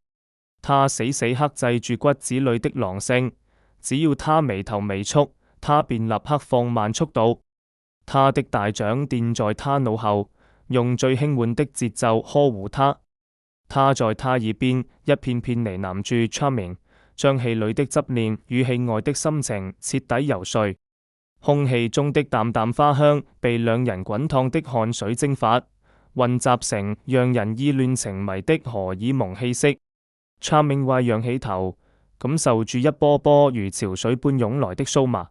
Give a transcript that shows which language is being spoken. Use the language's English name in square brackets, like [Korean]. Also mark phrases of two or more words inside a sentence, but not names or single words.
[Chinese] 他死死克制住骨子裏的狼性，只要他眉頭微蹙，他便立刻放慢速度。他的大掌墊在他腦後，用最輕緩的節奏呵護他。他在他耳邊一片片呢喃住 Charming，將戲裏的執念與戲外的心情徹底游說。空氣中的淡淡花香被兩人滾燙的汗水蒸發，混雜成讓人意亂情迷的荷爾蒙氣息。Charming Y 仰起頭，感受住一波波如潮水般湧來的酥麻。